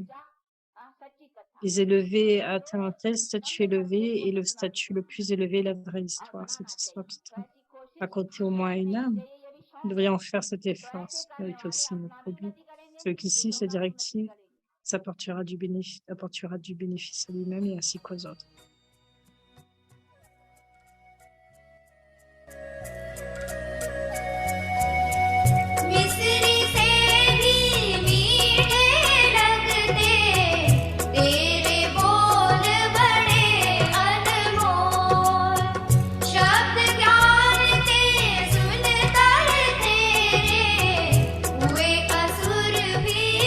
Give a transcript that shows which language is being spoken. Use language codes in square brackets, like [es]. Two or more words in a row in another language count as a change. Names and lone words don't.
[fr] Les élevés atteignent un tel statut élevé et le statut le plus élevé est la vraie histoire. Cette histoire qui est racontée au moins à une âme. Nous devrions faire cet effort, c'est aussi notre but. Ce qu'ici, cette directive, ça apportera du bénéfice à lui-même et ainsi qu'aux autres. [hi] मिस्री से भी मीठे लगते तेरे बोल बड़े अनमोल शब्द ज्ञान ते सुन कर तेरे हुए असुर भी